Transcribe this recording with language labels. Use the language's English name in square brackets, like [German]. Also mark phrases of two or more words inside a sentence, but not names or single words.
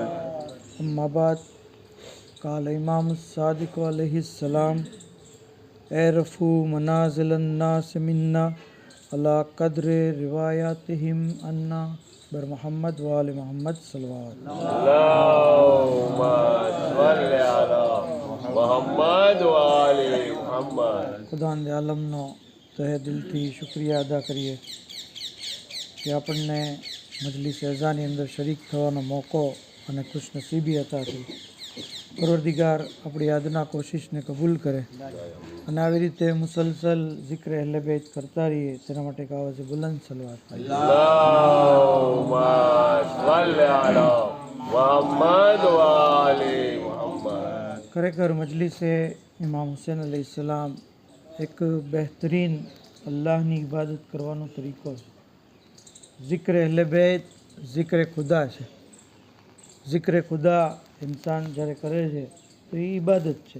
[Arabic] أما بعد قال إمام صادق عليه السلام اعرفوا منازل الناس منا على قدر رواياتهم عنا بر محمد وآل محمد صلى الله عليه وسلم. اللهم صل على محمد وآل محمد. [Gujarati] खुदावंद आलमનો તહે દિલથી શુક્રિયા અદા કરીએ કે આપણને મજલિસ અઝાની અંદર શરીક થવાનો મોકો અને ખુશનસીબી અતા થઈ। પરવરદિગાર આપણી યાદના કોશિશને કબૂલ કરે અને આવી રીતે મુસલસલ ઝિક્ર અહલે બેત કરતા રહીએ તેના માટે એક આવાજે બુલંદ સલવાત। [Arabic] اللهم صل على محمد وآل محمد. [Gujarati] ખરેખર મજલિસે ઇમામ હુસૈન અલૈહિસ્સલામ એક બહેતરીન અલ્લાહની ઇબાદત કરવાનો તરીકો છે। ઝિક્ર અહલે બેત ઝિક્ર ખુદા છે। ઝિક્ર ખુદા ઇન્સાન જ્યારે કરે છે તો એ ઇબાદત છે।